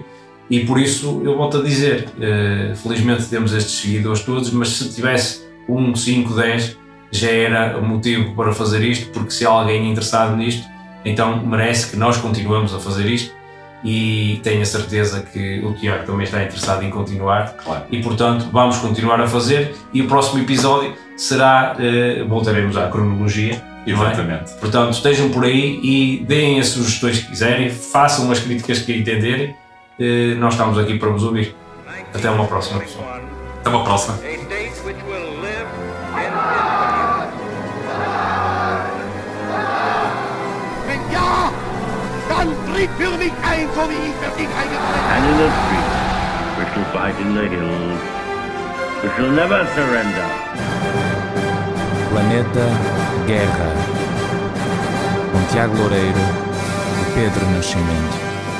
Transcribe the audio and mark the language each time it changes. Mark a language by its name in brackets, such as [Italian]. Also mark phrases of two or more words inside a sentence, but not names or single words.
[Portuguese] E por isso eu volto a dizer, felizmente temos estes seguidores todos, mas se tivesse 1, 5, 10 já era motivo para fazer isto, porque se há alguém interessado nisto, então merece que nós continuemos a fazer isto, e tenho a certeza que o Tiago também está interessado em continuar, claro, e portanto vamos continuar a fazer, e o próximo episódio será, voltaremos à cronologia. Exatamente. Portanto, estejam por aí e deem as sugestões que quiserem, façam as críticas que entenderem. Nós estamos aqui para vos ouvir. Até uma próxima, pessoal. Até uma próxima. [German] Wenn ja, dann tritt für mich ein, so wie ich für dich eingetreten bin. [English] And in the streets, we shall fight in the hills. We shall never surrender. [Portuguese] Planeta Guerra, com Tiago Loureiro e Pedro Nascimento.